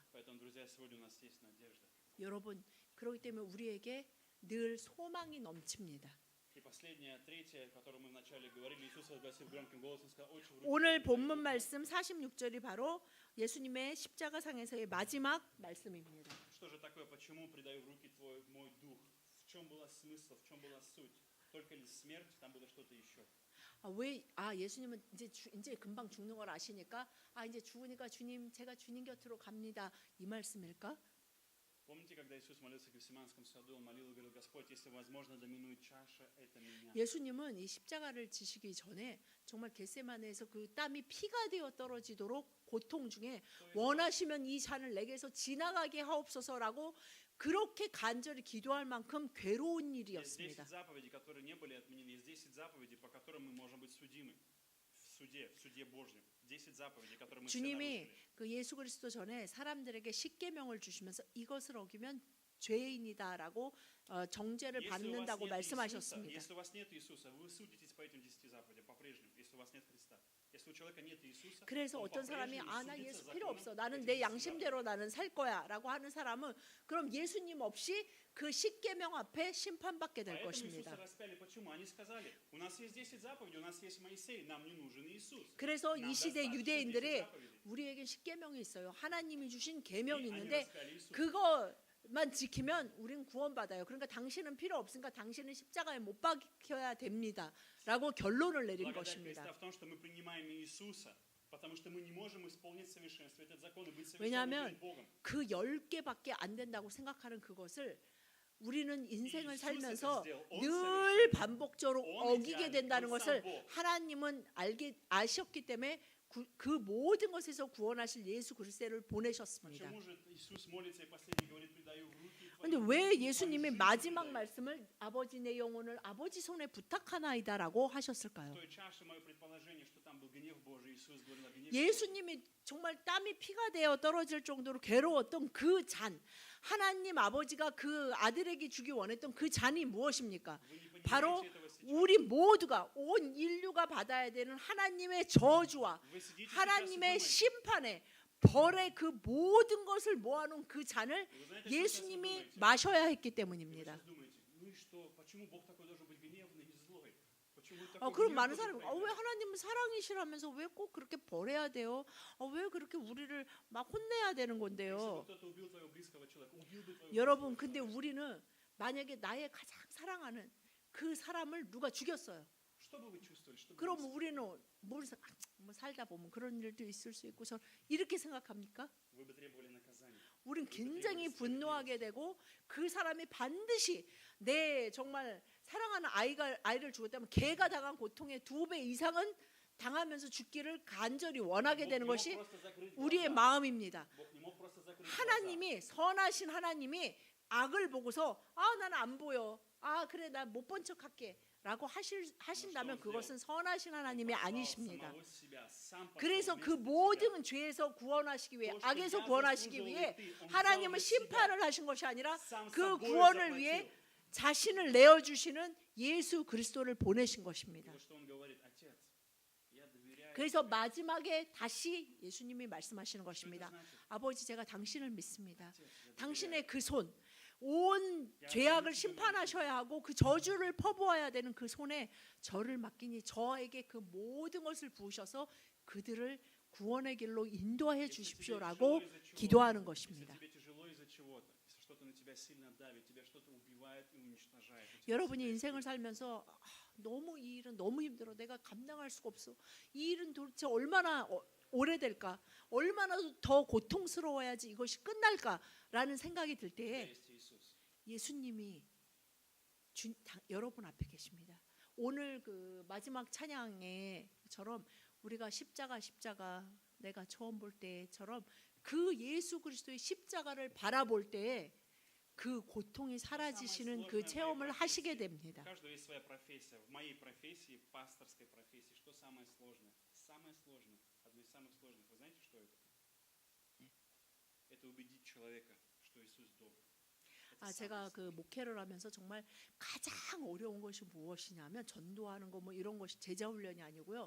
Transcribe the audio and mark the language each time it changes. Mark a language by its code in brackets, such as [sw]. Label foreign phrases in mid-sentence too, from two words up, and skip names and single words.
[ru] Поэтому, друзья, сегодня у нас есть надежда. [ko] 여러분 그렇기 때문에 우리에게 늘 소망이 넘칩니다. [ru] И И последнее, третье, о котором мы вначале говорили, Иисус возгласил громким голосом, сказал, «Отче, в руки [ko] 오늘 [ru] твои [ko] 본문 [ru] предаю». [ko] 말씀 46절이 바로 예수님의 십자가상에서의 마지막 말씀입니다. [ru] Что же такое, почему предаю в руки твой мой дух? В чем была смысл, в чем была суть? Только ли смерть, там было что-то еще. [ko] 예수님은 이제 금방 죽는 걸 아시니까 이제 죽으니까 주님 제가 주님 곁으로 갑니다. 이 말씀일까? [ru] Помните, когда Иисус молился в Гефсиманском саду, он молил и говорил, Господь, если возможно, доминует чаша, это меня. [ko] 예수님은 이 십자가를 지시기 전에 정말 겟세마네에서 그 땀이 피가 되어 떨어지도록 고통 중에 원하시면 이 잔을 내게서 지나가게 하옵소서라고 그렇게 간절히 기도할 만큼 괴로운 [ru] Есть 10 [ko] 일이었습니다. [ru] заповедей, которые не были отменены. Есть 10 заповедей, по которым мы можем быть судимы в суде Божьем. 10 заповедей, которые мы все [ko] 주님이 [ru] нарушили. [ko] 그 예수 그리스도 전에 사람들에게 십계명을 주시면서 이것을 어기면 죄인이다라고 정죄를 [ru] Если у вас [ko] 받는다고 [ru] нет [ko] 말씀하셨습니다. [ru] Если у вас нет Иисуса, вы судитесь по этим 10 заповедям по-прежнему, если у вас нет Христа. Если у человека нет Иисуса, [ko] 그래서 [ru] он [ko] 어떤 사람이 [ru] по-прежнему [ko] 나 [ru] судится [ko] 예수 필요 [ru] законом [ko] 없어. 나는 [ru] этих [ko] 내 [ru] 10 [ko] 양심대로 [ru] заповедей. [ko] 나는 살 거야라고 하는 사람은 그럼 예수님 없이 그 십계명 앞에 심판받게 될 [ru] Поэтому Иисуса [ko] 것입니다. [ru] распяли. Почему? Они сказали, у нас есть 10 заповедей, у нас есть Моисей, нам не нужен Иисус. [ko] 그래서 [ru] Нам [ko] 이 시대 [ru] достаточно 10 [ko] 유대인들이 [ru] заповедей. [ko] 우리에게 십계명이 있어요. 하나님이 주신 [ru] И [ko] 계명이 [ru] они [ko] 있는데 [ru] распяли Иисуса. [ko] 그거만 지키면 우린 구원받아요. 그러니까 당신은 필요 없으니까 당신은 십자가에 못 박혀야 됩니다라고 결론을 내린 [ru] Благодать [ko] 것입니다. [ru] Христа в том, что мы принимаем Иисуса, потому что мы не можем исполнить в совершенстве этот закон и быть совершенными [ko] 왜냐하면 [ru] перед Богом. [ko] 그 10개밖에 안 된다고 생각하는 그것을 우리는 인생을 이수스 살면서 그리스도 온 늘 [ru] совершенный. [ko] 반복적으로 온 어기게 [ru] идеальный, [ko] 된다는 온 것을 [ru] 상 Бог. [ko] 하나님은 아셨기 때문에 그 모든 것에서 구원하실 예수 그리스도를 보내셨습니다. [ru] Почему же Иисус молится и последний говорит, предаю в руки твои? [ko] 근데 왜 [ru] твою [ko] 예수님이 [ru] жизнь [ko] 마지막 [ru] предаю. [ko] 말씀을 아버지 내 영혼을 아버지 손에 부탁하나이다라고 하셨을까요? [ru] В той чаше мое предположение, что там был гнев Божий, Иисус говорил о гневе Божьем. [ko] 예수님이 정말 땀이 피가 되어 떨어질 정도로 괴로웠던 그 잔, 하나님 아버지가 그 아들에게 주기 원했던 그 잔이 무엇입니까? [ru] Вы не [ko] 바로 [ru] понимаете этого сейчас. [ko] 우리 모두가 온 인류가 받아야 되는 하나님의 저주와 [ru] Вы sидите сейчас и [ko] 하나님의 [ru] думаете, [ko] 심판의 벌의 그 모든 것을 모아놓은 그 잔을 [ru] вы знаете, что сейчас вы [ko] 예수님이 [ru] думаете? [ko] 마셔야 했기 [ru] Вы [ko] 때문입니다. [ru] сейчас думаете, ну и что, почему Бог такой должен быть гневный и злой? Почему такой [ko] 그럼 [ru] гнев [ko] 많은 [ru] должен [ko] 사람이 [ru] проявляться? [ko] 왜 하나님은 사랑이시라면서 왜 꼭 그렇게 벌해야 돼요? 왜 그렇게 우리를 막 혼내야 되는 [ru] Если бы [ko] 건데요? [ru] кто-то убил твоего близкого человека, убил бы твоего [ko] 여러분, [ru] близкого [ko] 근데 [ru] человека. [ko] 우리는 만약에 나의 가장 사랑하는 그 사람을 누가 죽였어요. [ru] Что бы вы чувствовали? Что бы вы [ko] 그럼 [ru] испытывали? [ko] 우리는 뭐 살다 보면 그런 일도 있을 수 있고 저 이렇게 생각합니까? [ru] Вы бы требовали наказания. [ko] 우린 굉장히 분노하게 되고 그 사람이 반드시 내 정말 사랑하는 아이를 죽었다면 걔가 당한 고통의 2배 이상은 당하면서 죽기를 간절히 원하게 [ru] Бог [ko] 되는 [ru] не мог [ko] 것이 [ru] просто закрыть [ko] 우리의 [ru] глаза. [ko] 마음입니다. [ru] Бог не мог просто закрыть глаза. [ko] 하나님이 선하신 하나님이 악을 보고서 나는 안 보여. 그래 나 못 본 척 할게. 라고 하신다면 그것은 선하신 하나님이 [ru] послал [ko] 아니십니다. [ru] самого себя, сам послал [ko] 그래서 그 [ru] вместо себя. [ko] 모든 죄에서 구원하시기 위해 또 악에서 [ru] что [ko] 구원하시기 [ru] я [ko] 위해 [ru] заслуживал, ты, он [ko] 하나님은 [ru] взял на себя. [ko] 심판을 하신 것이 아니라 [ru] Сам [ko] 그 [ru] собой [ko] 구원을 [ru] заплатил. [ko] 위해 자신을 내어주시는 예수 그리스도를 보내신 것입니다. [ru] Вот что он говорит, Отец, я доверяю [ko] 그래서 [ru] тебе. [ko] 마지막에 다시 예수님이 말씀하시는 [ru] Что это [ko] 것입니다. [ru] значит? [ko] 아버지 제가 당신을 믿습니다. [ru] Отец, я доверяю. [ko] 당신의 그 손, 온 죄악을 심판하셔야 하고 그 저주를 퍼부어야 되는 그 손에 저를 맡기니 저에게 그 모든 것을 부으셔서 그들을 구원의 길로 인도해 [ru] Если тебе [ko] 주십시오라고 [ru] тяжело из-за чего-то, [ko] 기도하는 [ru] если [ko] 것입니다. [ru] тебе тяжело из-за чего-то, если что-то на тебя сильно давит, тебя что-то убивает и уничтожает. у тебя [ko] 여러분이 [ru] себя [ko] 인생을 [ru] есть. [ko] 살면서 너무 이 일은 너무 힘들어. 내가 감당할 수가 없어. 이 일은 도대체 얼마나 오래될까? 얼마나 더 고통스러워야지 이것이 끝날까라는 생각이 들 [ru] У тебя [ko] 때에 [ru] есть Иисус. [ko] 예수님이 여러분 앞에 계십니다. 오늘 그 마지막 찬양에처럼 우리가 십자가 내가 처음 볼 때처럼 그 예수 그리스도의 십자가를 바라볼 때에 그 고통이 사라지시는 그 체험을 하시게 [ru] У [ko] 됩니다. [ru] каждого есть своя профессия. В моей профессии, пасторской профессии, что самое сложное? Самое сложное, одно из самых сложных. Вы знаете, что это? Это убедить человека, что Иисус добр. Это самое [ko] 제가 그 [ru] сложное. [ko] 목회를 하면서 정말 가장 어려운 것이 무엇이냐면 전도하는 거 뭐 이런 것이 제자 훈련이 아니고요.